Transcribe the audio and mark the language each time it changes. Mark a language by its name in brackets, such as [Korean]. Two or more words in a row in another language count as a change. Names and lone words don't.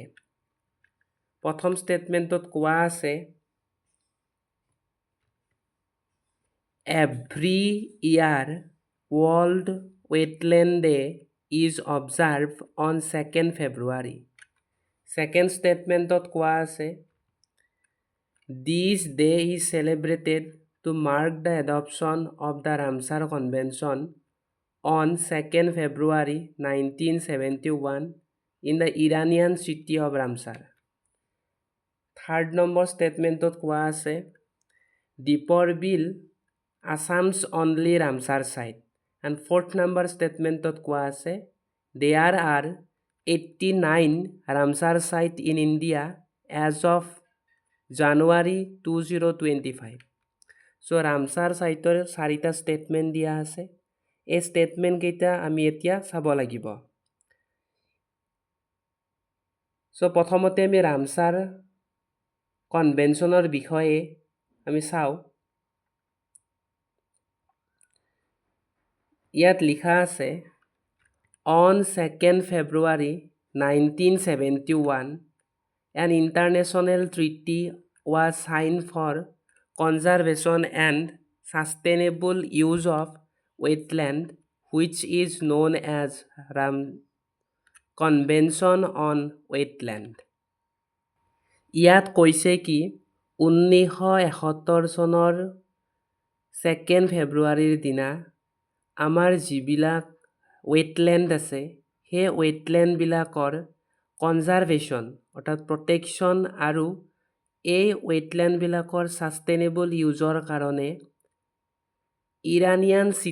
[Assamese] প্ৰথম ষ্টেটমেণ্টত কোৱা আছে [English] every year World Wetland Day is observe on 2nd February। second statement [Assamese] কোৱা আছে [English] this day is celebrated to mark the adoption of the Ramsar Convention on 2nd February 1971 in the Iranian city of Ramsar. third number statement [Assamese] কোৱা আছে [English] দীপৰ বিল Assam's only Ramsar site. And fourth number statementত [Assamese] কোৱা আছে [English] there are 89 Ramsar site in India as of January 2025. [Assamese] So Ramsar siteৰ 4টা ষ্টেটমেণ্ট দিয়া আছে। এই ষ্টেটমেণ্ট কেইটা আমি এতিয়া চাব লাগিব। সো প্ৰথমতে আমি ৰামছাৰ কনভেনশ্যনৰ বিষয়ে আমি চাওঁ। ইয়াত লিখা আছে [English] on 2nd February 1971 an international treaty was signed for conservation and sustainable use of wetland which is known as Convention on Wetland. [Assamese] ইয়াত কৈছে কি 1971 চনৰ 2nd February দিনা আমাৰ যিবিলাক ৱেটলেণ্ড আছে সেই ৱেটলেণ্ডবিলাকৰ কনজাৰভেশ্যন অৰ্থাৎ প্ৰটেকশ্যন আৰু এই ৱেটলেণ্ডবিলাকৰ [English] sustainable use [Assamese] কাৰণে ইৰানিয়ান